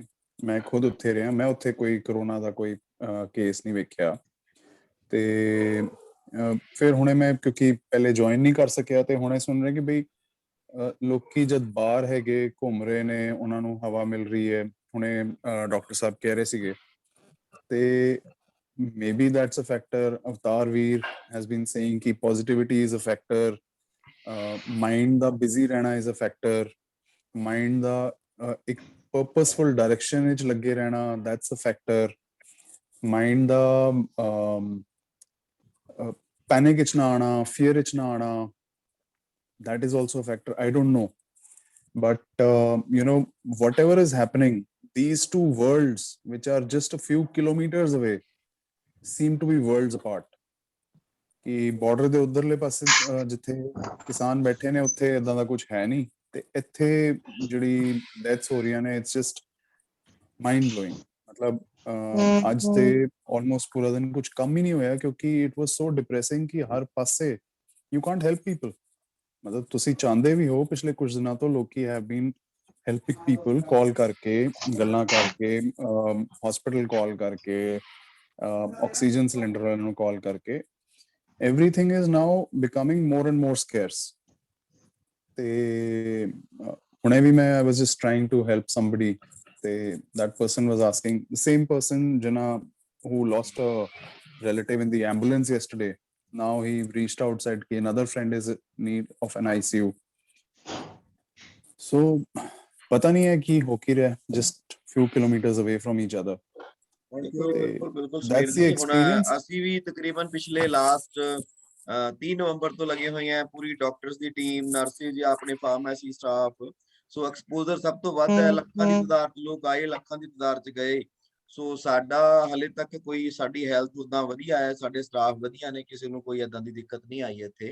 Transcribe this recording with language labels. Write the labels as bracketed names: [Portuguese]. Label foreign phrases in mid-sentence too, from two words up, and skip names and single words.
[Punjabi] ਮੈਂ ਖੁਦ ਉੱਥੇ ਰਿਹਾ, ਮੈਂ ਉੱਥੇ ਕੋਈ ਕਰੋਨਾ ਦਾ ਕੋਈ ਕੇਸ ਨਹੀਂ ਵੇਖਿਆ। ਤੇ ਫਿਰ ਹੁਣੇ ਮੈਂ ਕਿਉਂਕਿ ਪਹਿਲੇ ਜੁਆਇਨ ਨਹੀਂ ਕਰ ਸਕਿਆ, ਤੇ ਹੁਣੇ ਸੁਣ ਰਹੇ ਕਿ ਬਈ ਲੋਕੀ ਜਦ ਬਾਹਰ ਹੈਗੇ ਘੁੰਮ ਰਹੇ ਨੇ, ਉਹਨਾਂ ਨੂੰ ਹਵਾ ਮਿਲ ਰਹੀ ਹੈ। ਹੁਣੇ ਡਾਕਟਰ ਸਾਹਿਬ ਕਹਿ ਰਹੇ ਸੀਗੇ, ਤੇ [English] maybe that's a factor. Avtar Veer has been saying ki positivity is a factor, mind da busy rehna is a factor, mind [Punjabi] ਦਾ ਇੱਕ [English] purposeful direction [Punjabi] ਵਿੱਚ ਲੱਗੇ ਰਹਿਣਾ, [English] that's a factor, mind da panic [Punjabi] ਵਿੱਚ ਨਾ ਆਉਣਾ, [English] fear [Punjabi] ਵਿੱਚ ਨਾ ਆਉਣਾ, [English] that is also a factor. I don't know, but whatever is happening, these two worlds which are just a few kilometers away seem to be worlds apart. [Punjabi] ਕਿ ਬਾਰਡਰ ਦੇ ਉਧਰਲੇ ਪਾਸੇ ਜਿੱਥੇ ਕਿਸਾਨ ਬੈਠੇ ਨੇ, ਉੱਥੇ ਇਦਾਂ ਦਾ ਕੁਝ ਹੈ ਨਹੀਂ, ਤੇ ਇੱਥੇ ਜਿਹੜੀ ਡੈਥਸ ਹੋ ਰਹੀਆਂ ਨੇ, [English] it's just mind blowing. [Punjabi] ਮਤਲਬ ਅੱਜ ਤੇ ਆਲਮੋਸਟ ਪੂਰਾ ਦਿਨ ਕੁਝ ਕੰਮ ਹੀ ਨਹੀਂ ਹੋਇਆ, ਕਿਉਂਕਿ [English] it was so depressing [Punjabi] ਕਿ ਹਰ ਪਾਸੇ [English] you can't help people. [Punjabi] ਮਤਲਬ ਤੁਸੀਂ ਚਾਹੁੰਦੇ ਵੀ ਹੋ, ਪਿਛਲੇ ਕੁਝ ਦਿਨਾਂ ਤੋਂ ਲੋਕੀ [English] have been helping people, [Punjabi] ਕਾਲ ਕਰਕੇ, ਗੱਲਾਂ ਕਰਕੇ, [English] hospital call [Punjabi] ਕਰਕੇ, [English] oxygen cylinder [Punjabi] ਵਾਲਿਆਂ ਨੂੰ ਕਾਲ ਕਰਕੇ। [English] everything is now becoming more and more scarce. [Punjabi] ਤੇ ਹੁਣੇ ਵੀ ਮੈਂ [English] I was just trying to help somebody, ਤੇ that person was asking, the same person ਜਿਹਨਾਂ who lost a relative in the ambulance yesterday, now he reached out, said कि another friend is in need of an ICU. [Punjabi] So ਪਤਾ ਨਹੀਂ ਹੈ ਕੀ ਹੋ ਕੀ ਰਿਹਾ, [English] just few kilometers away from each other. [Punjabi] ਬਿਲਕੁਲ [English] That's the experience. [Punjabi] ਅਸੀਂ ਵੀ ਤਕਰੀਬਨ ਪਿਛਲੇ ਲਾਸਟ 30 ਨਵੰਬਰ ਤੋਂ ਲੱਗੇ ਹੋਏ ਆ, ਪੂਰੀ ਡਾਕਟਰਸ ਦੀ ਟੀਮ, ਨਰਸਿਸ, ਆਪਣੇ [English] pharmacy staff. so exposure [Punjabi] ਸਭ ਤੋਂ ਵੱਧ ਹੈ, ਲੱਖਾਂ ਦੀ ਤਾਦਾਦ ਚ ਲੋਕ ਆਏ, ਲੱਖਾਂ ਦੀ ਤਾਦਾਦ ਚ ਗਏ। ਸੋ ਸਾਡਾ ਹਲੇ ਤੱਕ ਕੋਈ, ਸਾਡੀ ਹੈਲਥ ਉਦਾਂ ਵਧੀਆ ਹੈ, ਸਾਡੇ ਸਟਾਫ ਵਧੀਆ ਨੇ, ਕਿਸੇ ਨੂੰ ਕੋਈ ਏਦਾਂ ਦੀ ਦਿੱਕਤ ਨਹੀਂ ਆਈ ਇੱਥੇ।